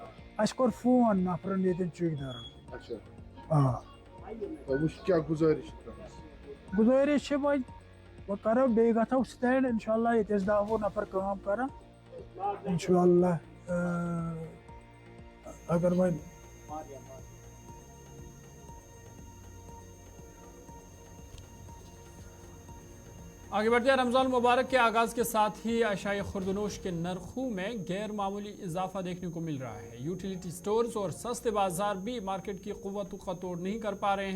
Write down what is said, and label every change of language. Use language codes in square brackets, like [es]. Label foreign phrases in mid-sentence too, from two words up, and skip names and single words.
[ks] اَسہِ کوٚر فون نفرن ییٚتٮ۪ن چوٗکیدارن۔ اچھا، آ وٕچھ کیٛاہ گُزٲرِش چھِ تُہٕنٛز؟ گُزٲرِش چھِ وۄنۍ کرو بیٚیہِ گژھو سٹینڈ [ar] انشاء اللہ، [ks] ییٚتہِ ٲسۍ 10-12 نفر کٲم کران، [ar] انشاء اللہ [ks] اگر وۄنۍ [ur] آگے بڑھتے ہیں، رمضان المبارک کے آغاز کے ساتھ ہی اشیاء خوردنوش کے نرخوں میں غیر معمولی اضافہ دیکھنے کو مل رہا ہے۔ [en] utility stores [ur] اور سستے بازار بھی مارکیٹ کی قوت کا توڑ نہیں کر پا رہے ہیں۔